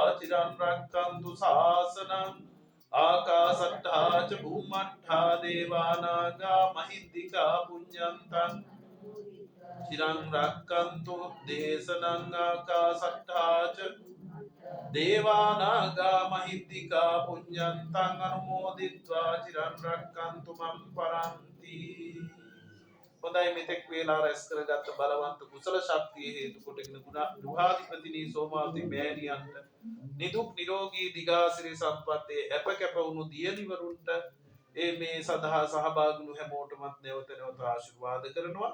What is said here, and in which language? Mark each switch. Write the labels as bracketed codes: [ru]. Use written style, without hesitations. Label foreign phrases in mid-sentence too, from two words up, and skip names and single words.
[pi] චිරන් රැක්කන්තු ශාසනං ආකාසට්ඨා ච භුම්මට්ඨා දේවානාගා මහිද්దికා පුඤ්ඤන්තං චිරන් රැක්කන්තු දේශනං ආකාසට්ඨා ච දේවානාගා මහිද්దికා පුඤ්ඤන්තං අනුමෝදිत्वा චිරන් රැක්කන්තු මම් පරන්ති. [si] හොඳයි, මෙතෙක් වේලා රැස් කරගත් බලවන්ත කුසල ශක්තිය හේතු කොටගෙන ගෘහාධිපතිනී සෝමාවති මෑණියන්ට නිදුක් නිරෝගී දිගාසිරි සම්පත්තේ අප කැප වුණු දියණිවරුන්ට ඒ මේ සඳහා සහභාගී වුණු හැමෝටමත් නැවත නැවත ආශිර්වාද කරනවා.